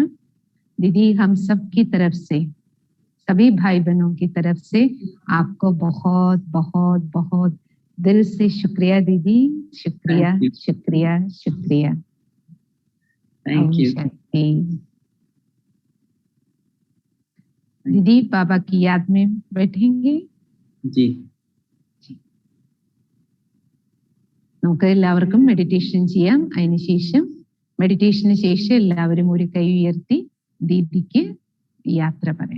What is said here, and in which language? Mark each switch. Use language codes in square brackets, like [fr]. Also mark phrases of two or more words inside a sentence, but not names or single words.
[hi] दीदी, हम सब की तरफ से, सभी भाई बहनों की तरफ से आपको बहुत बहुत बहुत दिल से शुक्रिया दीदी, शुक्रिया शुक्रिया शुक्रिया। [en] Thank you. [hi] दीदी बाबा की याद में बैठेंगे जी। [ml] നമുക്ക് എല്ലാവർക്കും മെഡിറ്റേഷൻ ചെയ്യാം. അതിനുശേഷം മെഡിറ്റേഷന് ശേഷം എല്ലാവരും ഒരു കൈ ഉയർത്തി ദീദിക്ക് യാത്ര പറയാം.